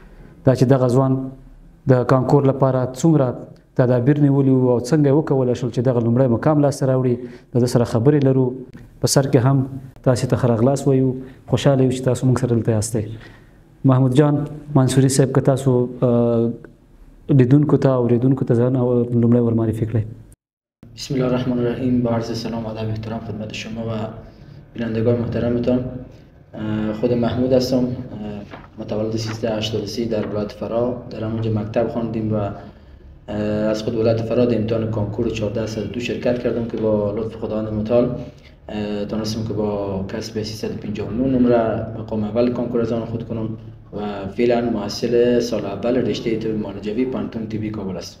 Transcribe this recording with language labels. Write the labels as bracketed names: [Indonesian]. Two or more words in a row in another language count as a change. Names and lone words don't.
[Pashto] دا چې دغه ځوان د کانکور لپاره څومره تدابیر نیولي وو او څنګه یې وکولی شول چې دغه لومړی مقام لاسته راوړي، د ده سره خبرې لرو. په سر کې هم تاسې ته ښه راغلاست وایو، خوشحاله یو چې تاسو موږ سره دلته یاستئ. محمود جان منصوري صاحب، که تاسو لیدونکو ته او اوریدونکو ته ځان لومړی ور معرفي کړئ. [Arabic] بسم الله الرحمن الرحیم. [Persian] با عرض سلام و ادب احترام خدمت شما و بینندگان محترمتان. خود محمود هستم، متولد 1383 در ولایت فراه. در همونجا مکتب خواندیم و از خود ولایت فراه در امتحان کانکور 1402 شرکت کردم که با لطف خداوند متعال تونستم که با کسب 359 نمره مقام اول کانکور از آن خود کنم و فعلا محصل سال اول رشته طب معالجوی پانتون طبی کابل است.